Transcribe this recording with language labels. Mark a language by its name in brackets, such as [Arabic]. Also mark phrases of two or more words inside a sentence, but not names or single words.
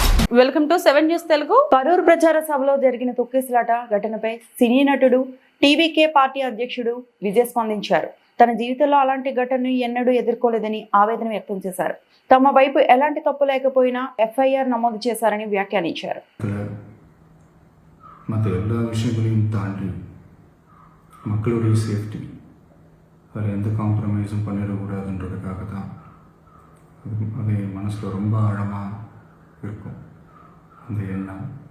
[English] Welcome to 7 News Telugu. [Telugu] కరూరు ప్రచార సభలో జరిగిన తొక్కిసలాట ఘటనపై సినీ నటుడు టీవీకే పార్టీ అధ్యక్షుడు విజయ్ స్పందించారు. తన జీవితంలో అలాంటి ఘటనను ఎన్నడూ ఎదుర్కోలేదని ఆవేదన వ్యక్తం చేశారు. తమ వైపు ఎలాంటి తప్పు లేకపోయినా ఎఫ్ఐఆర్ నమోదు చేశారని వ్యాఖ్యానించారు. [Tamil] எல்லா விஷயங்களையும் தாண்டி மக்களுடைய சேஃப்டி அதில் எந்த காம்ப்ரமைஸும் பண்ணிடக்கூடாதுன்றதுக்காக தான் அது மனசில் ரொம்ப ஆழமாக இருக்கும் அந்த எண்ணம்.